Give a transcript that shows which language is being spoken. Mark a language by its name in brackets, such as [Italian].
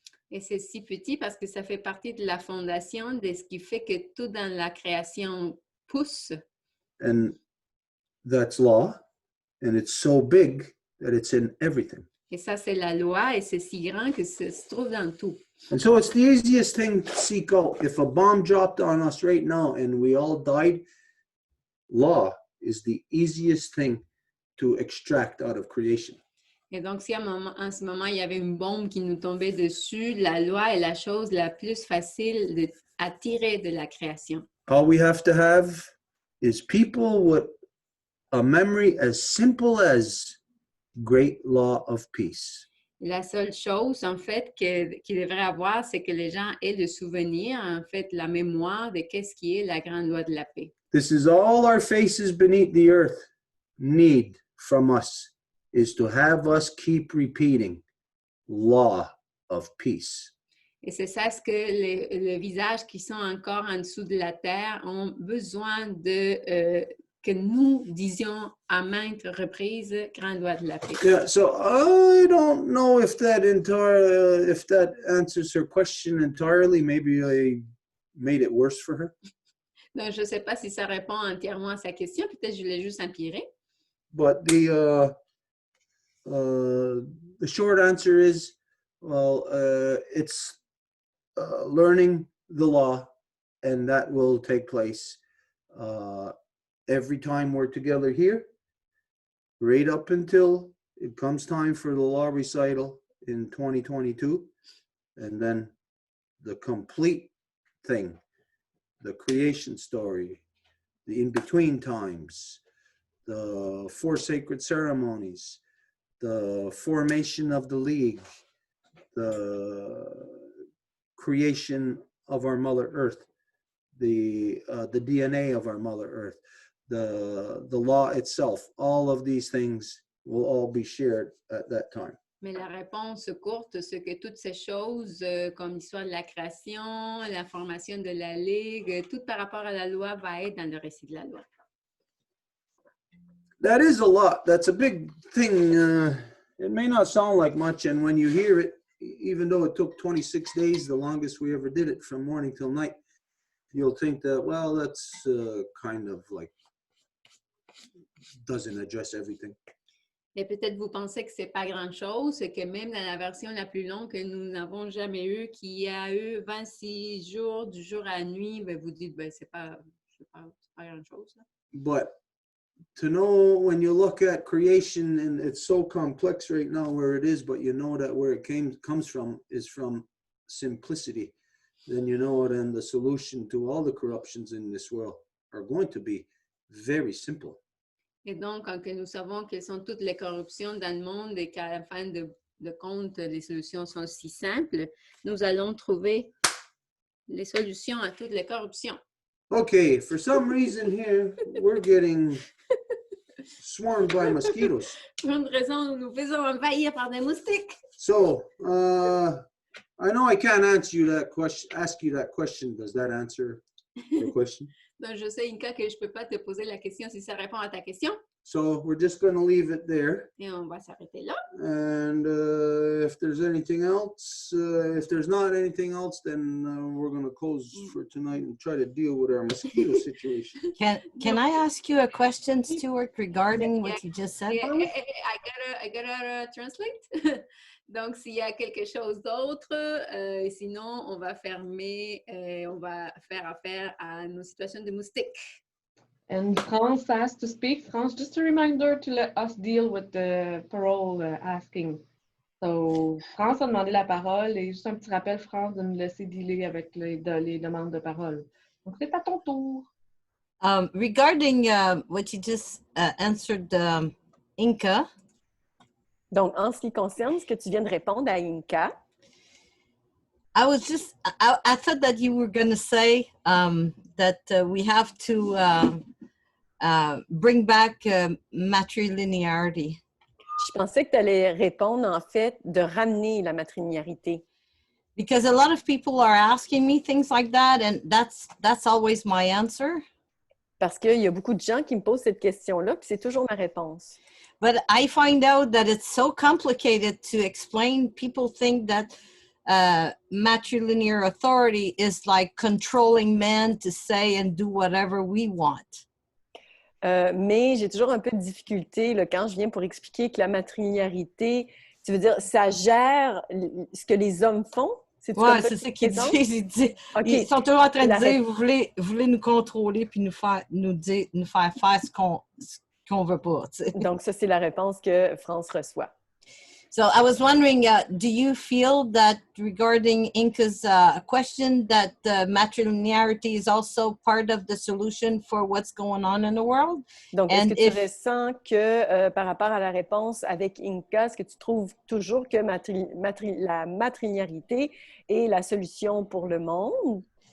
[French] Et c'est si petit parce que ça fait partie de la fondation de ce qui fait que tout dans la création pousse. [English] And that's law. And it's so big that it's in everything. [French] Et ça, c'est la loi et c'est si grand que ça se trouve dans tout. [English] And so it's the easiest thing to seek out. If a bomb dropped on us right now and we all died, law is the easiest thing to extract out of creation. [French] Et donc, si en ce moment, il y avait une bombe qui nous tombait dessus, la loi est la chose la plus facile à tirer de la création. [English] All we have to have is people with a memory as simple as great law of peace. [French] La seule chose, en fait, qu'il devrait avoir, c'est que les gens aient le souvenir, en fait, la mémoire de qu'est-ce qui est la grande loi de la paix. [English] This is all our faces beneath the earth need from us, is to have us keep repeating law of peace. [French] Et c'est ça ce que les visages qui sont encore en dessous de la terre ont besoin de que nous disions à maintes reprises grande loi de la paix. [English] Yeah, so I don't know if that answers her question entirely. Maybe I made it worse for her. [French] Donc, je ne sais pas si ça répond entièrement à sa question. Peut-être que je l'ai juste empiré. [English] But the short answer is, well, it's learning the law, and that will take place every time we're together here, right up until it comes time for the law recital in 2022, and then the complete thing, the creation story, the in-between times, the 4 sacred ceremonies, the formation of the League, the creation of our Mother Earth, the DNA of our Mother Earth, the law itself. All of these things will all be shared at that time. [French] Mais la réponse courte, c'est que toutes ces choses, comme l'histoire de la création, la formation de la Ligue, tout par rapport à la loi va être dans le récit de la loi. [English] That is a lot. That's a big thing. It may not sound like much, and when you hear it, even though it took 26 days, the longest we ever did it from morning till night, you'll think that, well, that's kind of like, doesn't address everything. [French] Et peut-être vous pensez que c'est pas grand-chose, que même dans la version la plus longue que nous n'avons jamais eue, qui a eu 26 jours du jour à la nuit, ben vous dites, ben c'est pas grand-chose. [English] But to know when you look at creation, and it's so complex right now where it is, but you know that where it comes from is from simplicity, then you know then the solution to all the corruptions in this world are going to be very simple. [French] Et donc, quand nous savons quelles sont toutes les corruptions dans le monde et qu'à la fin de de compte, les solutions sont si simples, nous allons trouver les solutions à toutes les corruptions. [English] Okay, for some reason here, we're getting swarmed by mosquitoes. [French] Pour une raison, nous nous faisons envahir par des moustiques. [English] So, I know I can't answer you that question. Ask you that question. Does that answer your question? [French] Donc, je sais, Inka, que je ne peux pas te poser la question si ça répond à ta question. [English] So we're just going to leave it there. [French] Et on va s'arrêter là. [English] And if there's anything else, if there's not anything else, then we're going to close for tonight and try to deal with our mosquito situation. Can I ask you a question, Stuart, regarding what you just said? I gotta translate. [French] Donc, s'il y a quelque chose d'autre, sinon, on va fermer, on va faire affaire à nos situations de moustiques. [English] And France asked to speak. France, just a reminder to let us deal with the parole asking. [French] So, France a demandé la parole et juste un petit rappel, France, de nous laisser dealer avec les demandes de parole. Donc, c'est à ton tour. [English] Regarding what you just answered, Inka. [French] Donc, en ce qui concerne ce que tu viens de répondre à Inka, [English] I thought that you were going to say that we have to bring back matrilinearity. [French] Je pensais que tu allais répondre, en fait, de ramener la matrilinéarité. [English] Because a lot of people are asking me things like that, and that's always my answer. [French] Parce qu'il y a beaucoup de gens qui me posent cette question-là, puis c'est toujours ma réponse. [English] But I find out that it's so complicated to explain. People think that matrilinear authority is like controlling men to say and do whatever we want. [French] Mais j'ai toujours un peu de difficulté là, quand je viens pour expliquer que la matrilinéarité, tu veux dire, ça gère ce que les hommes font? Oui, c'est ça qu'ils disent. [English] Okay. [French] Ils sont toujours en train de dire, vous voulez nous contrôler puis nous faire faire ce qu'on veut pas. T'sais. Donc, ça, c'est la réponse que France reçoit. [English] So I was wondering, do you feel that regarding Inka's question that matrilinearity is also part of the solution for what's going on in the world? [French] Donc, est-ce que tu ressens que par rapport à la réponse avec Inka, est-ce que tu trouves toujours que la matrilinearité est la solution pour le monde?